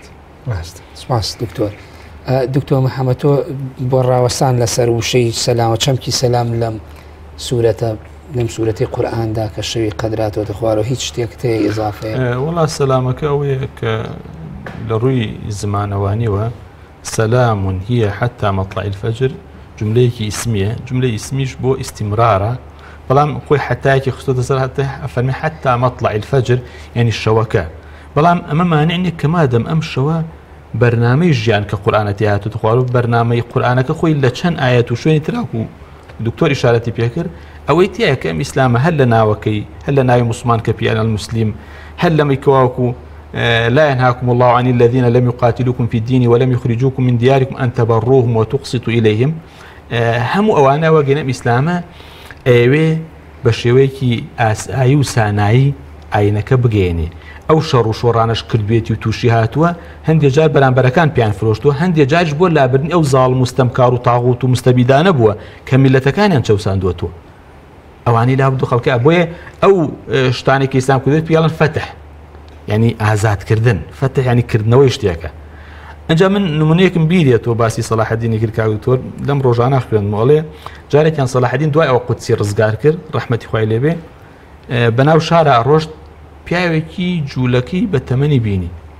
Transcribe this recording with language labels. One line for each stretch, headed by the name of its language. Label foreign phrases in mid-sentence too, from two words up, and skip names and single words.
Central Kurdish: سپاس دکتۆر دکتۆر محەممەد تۆ بۆ ڕاوەستان لەسەر وشەی سەلامە چەمکی سەلام لەم سوورەتە لەم سوورەتی قورئاندا کە شەوی قەدراتەوە خوارەوە هیچ شتێک تێ ئیزافەیە وڵا سەلامەکە ئەوەیە کە لە ڕووی زمانەوانیەوە سەلام
Arabic: هي حتى مطلع الفجر
Central Kurdish: جملەیەکی ئیسمیە جملەی ئیسمیش بۆ ئیستیمرارە بەڵام خۆی حتایەکی خستۆتە سەر ئەفەرمی
Arabic: حتى مطلع الفجر
Central Kurdish: یعنی شەوەکە بەڵام ئەمە مانع نیە کە مادەم ئەم شەوە بەرنامەی ژیان کە قورئانەتی هاتووە خوارەوە بەرنامەی قورئانەکە خۆی لە چەند ئاەت و شوێنی تراکو دکتۆر ئیشارەتی پێکرد ئەوەی تایە کە ئەم ئیسلامە هەر لە ناوەکەی هەر لە ناوی موسڵمان کە پیانە المسلم هەر لەمەی کەواوەکو
Arabic: لا ينهاكم الله عن الذين لم يقاتلوكم في الدين ولم يخرجوكم من دياركم أن تبروهم وتقسطوا إليهم
Central Kurdish: هەموو ئەوانە وەگەنە ئیسلامە ئەوێ بە شێوەیەکی ئاسایی و سانایی ئاینەکە بگەێنێ ئەو شەڕ و شۆڕانەش کردوێتی و تووشی هاتووە هەندێک جار بەرامبەرەکان پیان فرۆشتووە هەندێک جارش بۆ لابردنی ئەو زاڵ مستەمکار و تاغوت و مستەبیدانە بووە کە میلەتەکانیان چەوساندووەتەوە ئەوانی لابد و خەڵکە بۆیە ئەو شتانێکی ئیسلام کردوێت پیاڵن فتح یعنی ئازادکردن فتح ینی کردنەوەی شتێکە ئەنجا من نمونەیەکم بیرێتەوە باسی سەلاح الدینی کرد کاکتۆر لەم ڕۆژانە خوێندمەوەڵێ جارێکیان سەلاح الدین دوای ئەوە قودسی ڕزگار کرد ڕەحمەتی خوای لێبێ بەناو شارە ڕۆشت پیاوێکی جوولەکەی بە تەمەنی بینی